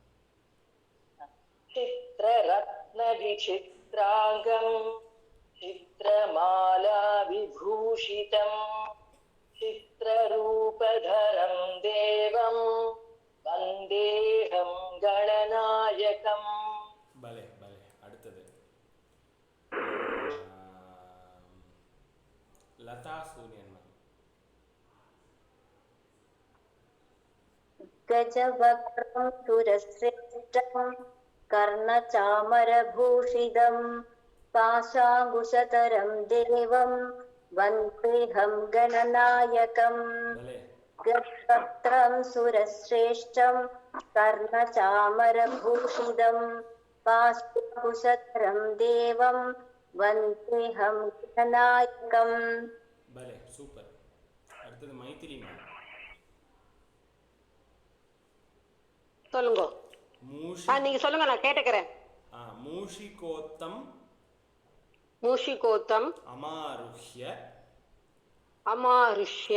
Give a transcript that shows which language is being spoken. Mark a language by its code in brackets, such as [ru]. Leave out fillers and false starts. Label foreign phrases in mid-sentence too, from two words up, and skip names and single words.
[sa] चित्ररत्न विचित्राङ्गं चित्रमाला विभूषितं चित्ररूपधरं देवं वन्देऽहं गणनायकम्. [ta] பலே பலே. அடுத்தது லதா சூரியன் மேம். [sa] गजवक्त्रं सुरश्रेष्ठं कर्णचामरभूषितं पाशाङ्कुशधरं देवं वन्देऽहं गणनायकम्. [ta] பலே. [sa] गजवक्त्रं सुरश्रेष्ठं कर्णचामरभूषितं पाशाङ्कुशधरं देवं वन्देऽहं गणनायकम्. [ta] பலே சூப்பர். அடுத்தது மைத்திரி மேம். சொல்லுங்க. [sa] மூஷி [ta] நீங்க சொல்லுங்க, நான் கேட்டுக்கிறேன். [sa] மூஷிகோத்தம் மூஷிகோத்தம் அமாருஹ்ய அமாருஷ்ய